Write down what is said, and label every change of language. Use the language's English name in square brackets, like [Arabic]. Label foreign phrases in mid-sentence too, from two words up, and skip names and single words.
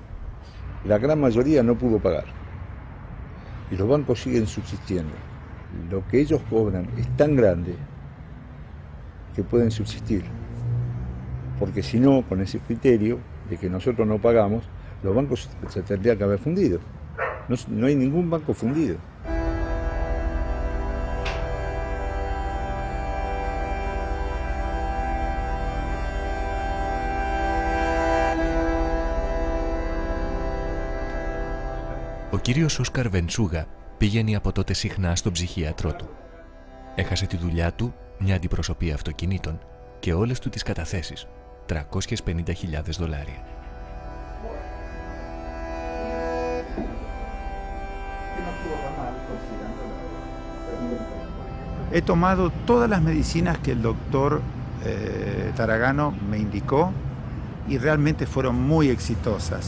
[Spanish] La gran mayoría no pudo pagar. Y los bancos siguen subsistiendo. Lo que ellos cobran es tan grande que pueden subsistir. Porque si no, con ese criterio de que nosotros no pagamos, los bancos se tendrían que haber fundido. No hay ningún banco fundido. [Greek] Ο κύριος Όσκαρ Βεντσούγα πηγαίνει από τότε συχνά στον ψυχίατρό του. Έχασε τη δουλειά του, μια αντιπροσωπεία αυτοκινήτων και όλες του τις καταθέσεις, $350.000. [Spanish] He tomado todas las medicinas que el doctor Taragano me indicó y realmente fueron muy exitosas.